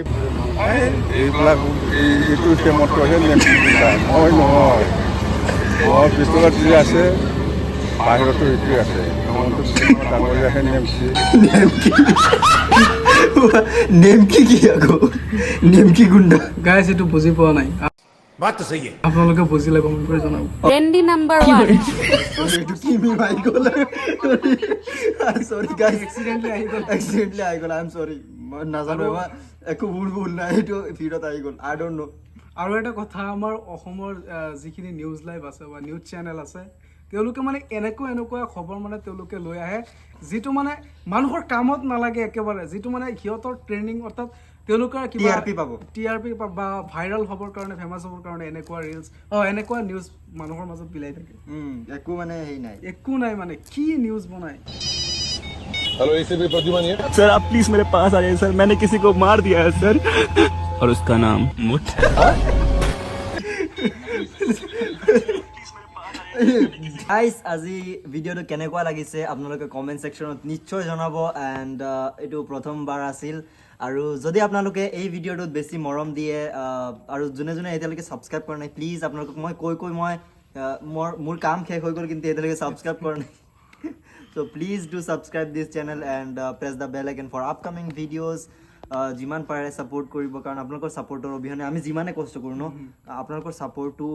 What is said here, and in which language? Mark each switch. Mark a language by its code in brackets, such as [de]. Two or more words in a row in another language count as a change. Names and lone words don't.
[as] এইবিলাক এইটো চেমতহে নিমকি গুণ্ডা মই নহয় মোৰ ভিতৰত যি আছে বাহিৰতো এইটোৱে আছে ডাঙৰীয়াহে নেমকি কি আকৌ নেমকি গুণ্ডা গাইছ এইটো বুজি পোৱা নাই [hi] बात तो सही है [as] আপোনালোকে বুজিলে কমেণ্ট কৰি জনাব [en] trendy number 1 [as] এইটো কি মিম আহি গ'ল [en] sorry guys accidentally [as] আহি গ'ল [en] I am sorry [as] মই নাজানো একো ভুল নাই এইটো ভিডিঅ'ত আহি গ'ল [en] I don't know' [as] আৰু এটা কথা আমাৰ অসমৰ যিখিনি নিউজ লাইভ আছে বা [en] news channel [as] আছে তেওঁলোকে মানে এনেকুৱা খবৰ মানে তেওঁলোকে লৈ আহে যিটো মানে মানুহৰ কামত নালাগে একেবাৰে যিটো মানে সিহঁতৰ ট্ৰেইনিং অৰ্থাৎ তেওঁলোকৰ কিবা টিআৰপি বা ভাইৰেল হ'বৰ কাৰণে ফেমাছ হ'বৰ কাৰণে এনেকুৱা ৰিলছ এনেকুৱা নিউজ মানুহৰ মাজত বিলাই থাকে একো মানে হেৰি নাই একো নাই মানে কি নিউজ বনায় [hi] हेलो एसीपी प्रद्युमन ये सर आप प्लीज मेरे पास आ जाइए सर मैंने किसी को मार दिया है सर और उसका नाम मुठ [as] গাইজ আজি ভিডিঅ'টো কেনেকুৱা লাগিছে আপোনালোকে [en] comment sectionত [as] নিশ্চয় জনাব এণ্ড এইটো প্ৰথমবাৰ আছিল আৰু যদি আপোনালোকে এই ভিডিঅ'টোত বেছি মৰম দিয়ে আৰু যোনে এতিয়ালৈকে ছাবস্ক্ৰাইব কৰা নাই প্লিজ আপোনালোকক মই কৈ মই মোৰ কাম শেষ হৈ গ'ল কিন্তু এতিয়ালৈকে ছাবস্ক্ৰাইব কৰা নাই [en] so please do subscribe this channel and press the bell icon for upcoming videos [as] যিমান পাৰে ছাপোৰ্ট কৰিব কাৰণ আপোনালোকৰ ছাপোৰ্টৰ অবিহনে আমি যিমানে কষ্ট কৰোঁ ন আপোনালোকৰ ছাপোৰ্টটো